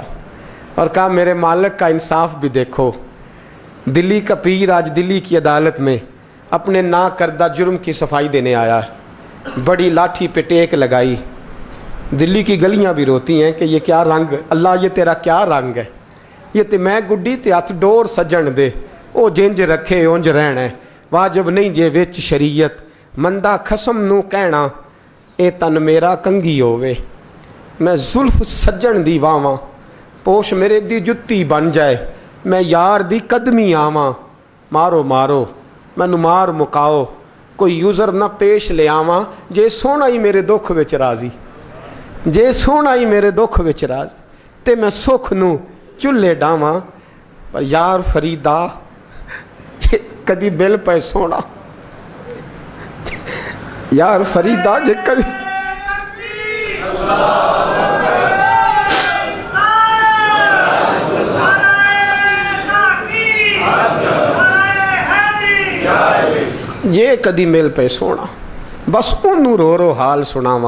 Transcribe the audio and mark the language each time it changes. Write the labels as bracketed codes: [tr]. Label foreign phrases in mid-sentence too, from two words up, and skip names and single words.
[ur] اور کہا میرے مالک کا انصاف بھی دیکھو, دلی کا پیر آج دلی کی عدالت میں اپنے نا کردہ جرم کی صفائی دینے آیا. بڑی لاٹھی پہ ٹیک لگائی. دلی کی گلیاں بھی روتی ہیں کہ یہ کیا رنگ, اللہ یہ تیرا کیا رنگ ہے. [pa] یہ تے میں گڈی تے ہاتھ ڈور سجن دے, او جنج رکھے اونج رہنا ہے, واجب نہیں جے وچ شریعت, مندہ خسم نو کہنا اے تن میرا کنگھی ہووے. میں زلف سجن دی واواں, پوش میرے دی جتی بن جائے, میں یار دی قدمی آواں. مارو مارو مینو مار مکاؤ, کوئی یوزر نہ پیش لے آواں, جے سونا ہی میرے دکھ وچ راضی, جے سونا ہی میرے دکھ وچ راضی, تے میں سکھ نو چلے ڈاواں. پر یار فریدا جے کدی بل پے سونا, یار فریدا جے کدی یہ کدی مل پہ سونا, بس انہوں رو رو حال سناواں.